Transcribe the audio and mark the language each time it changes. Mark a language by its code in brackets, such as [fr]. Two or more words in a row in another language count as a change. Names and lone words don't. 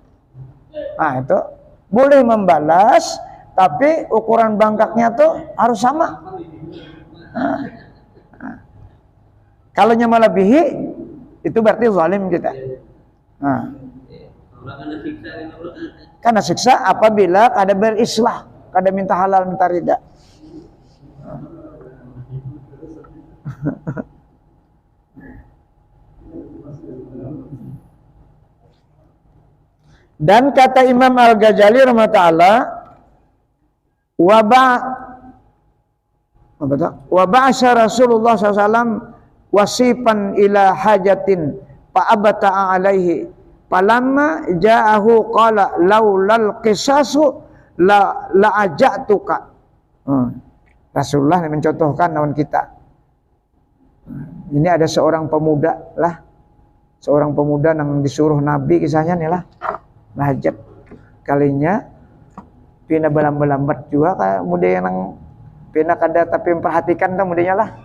[bjn] Nah itu boleh membalas, tapi ukuran bangkaknya tuh harus sama. Kalau melebihi, itu berarti zalim kita. Nah. Karena siksa apabila kada berislah, kada minta halal, minta ridha. Dan kata Imam Al-Ghazali rahimahullah, [ar] وبعث رسول الله ﷺ وصيفا إلى حاجة فأبطأ عليه فلما جاءه قال لولا القصاص لأوجعتك. [bjn] Rasulullah mencontohkan lawan kita. Ini ada seorang pemuda lah, seorang pemuda yang disuruh Nabi, kisahnya nih lah, hajat kalinya pina belambat juga kayak muda yang pina kada tapi memperhatikan tuh mudanya lah.